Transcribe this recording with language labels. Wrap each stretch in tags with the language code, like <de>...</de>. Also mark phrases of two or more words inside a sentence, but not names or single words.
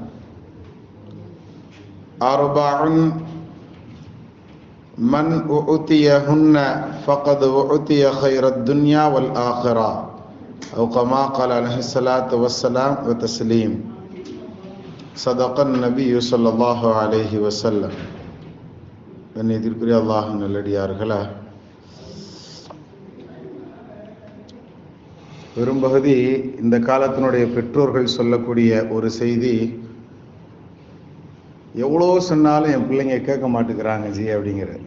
<ar>أربع من أعطيهن فقد أعطي خير الدنيا والآخرة أو كما قال عليه الصلاة والسلام وتسليم صدق النبي صلى الله عليه وسلم.</ar> <ta>கண்ணியத்திற்குரிய அல்லாஹ் நல்லடியார்களே, பெரும்பகுதி இந்த காலத்தினுடைய பெற்றோர்கள் சொல்லக்கூடிய ஒரு செய்தி, எவ்வளோ சொன்னாலும் என் பிள்ளைங்க கேட்க மாட்டேங்கிறாங்க ஜி அப்படிங்கிற.</ta>